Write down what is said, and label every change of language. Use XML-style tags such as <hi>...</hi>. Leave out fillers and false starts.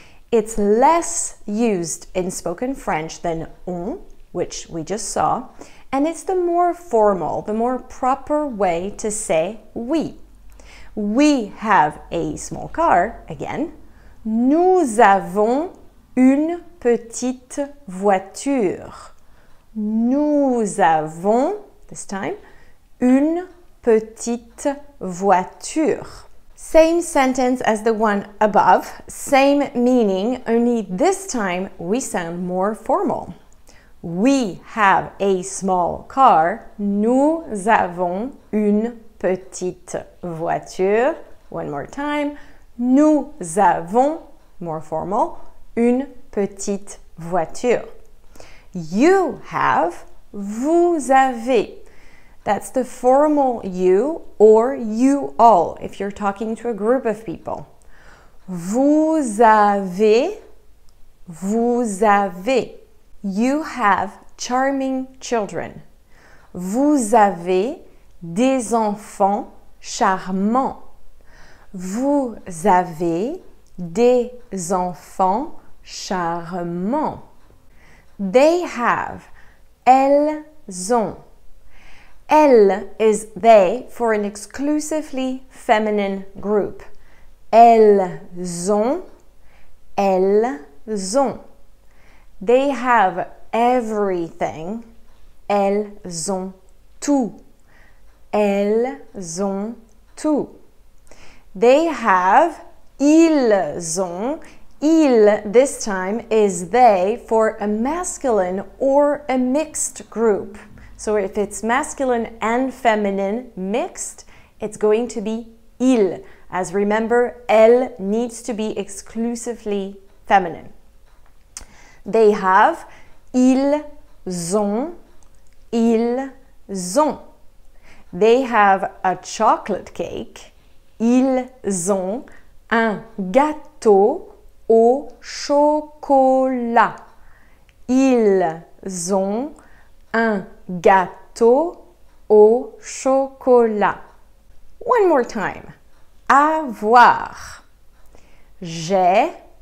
<en>It's less used in spoken French than on, which we just saw, and it's the more formal, the more proper way to say we. We have a small car, again.</en> <fr>Nous avons une petite voiture. Nous avons,</fr> <en>this time,</en> <fr>une petite voiture.</fr> <en>Same sentence as the one above, same meaning, only this time we sound more formal. We have a small car.</en> <fr>Nous avons une petite voiture.</fr> <en>One more time.</en> <fr>Nous avons,</fr> <en>more formal,</en> <fr>une petite voiture.</fr> <en>You have,</en> <fr>vous avez.</fr> <en>That's the formal you or you all if you're talking to a group of people.</en> <fr>Vous avez Vous avez.</fr> <en>You have charming children.</en> <fr>Vous avez des enfants charmants. Vous avez des enfants charmants.</fr> <en>They have.</en> <fr>Elles ont.</fr> <en>Elle is they for an exclusively feminine group.</en> <fr>Elles ont. Elles ont.</fr> <en>They have everything.</en> <fr>Elles ont tout. Elles ont tout.</fr> <en>They have.</en> <fr>Ils ont.</fr> <en>Il, this time, is they for a masculine or a mixed group. So if it's masculine and feminine mixed, it's going to be il. As remember, elle needs to be exclusively feminine. They have,</en> <fr>ils ont, ils ont.</fr> <en>They have a chocolate cake.</en> <fr>Ils ont un gâteau au chocolat. Ils ont un gâteau au chocolat.</fr> <en>One more time.</en> <fr>Avoir. J'ai.</fr>